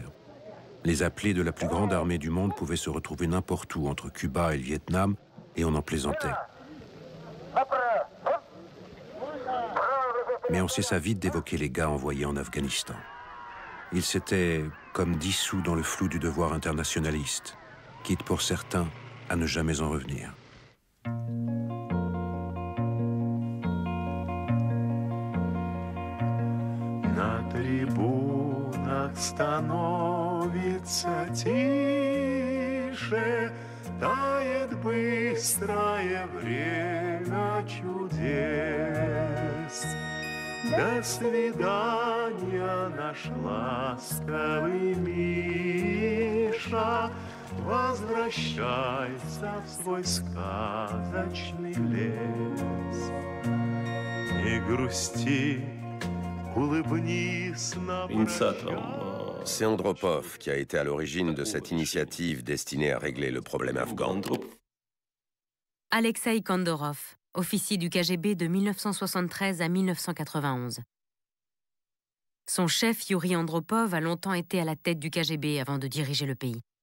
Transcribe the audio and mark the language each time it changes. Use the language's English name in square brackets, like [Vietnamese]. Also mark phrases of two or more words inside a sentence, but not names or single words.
[French] Les appelés de la plus grande armée du monde pouvaient se retrouver n'importe où, entre Cuba et le Vietnam, et on en plaisantait. Mais on cessa vite d'évoquer les gars envoyés en Afghanistan. Ils s'étaient comme dissous dans le flou du devoir internationaliste, quitte pour certains à ne jamais en revenir. [Russian] На трибунах становится тише, тает быстрое время чудес. До свидания, наш ласковый Миша, возвращайся в свой сказочный лес. Не грусти. [French] C'est Andropov qui a été à l'origine de cette initiative destinée à régler le problème afghan. Alexei Kandorov, officier du KGB de 1973 à 1991. Son chef, Yuri Andropov, a longtemps été à la tête du KGB avant de diriger le pays.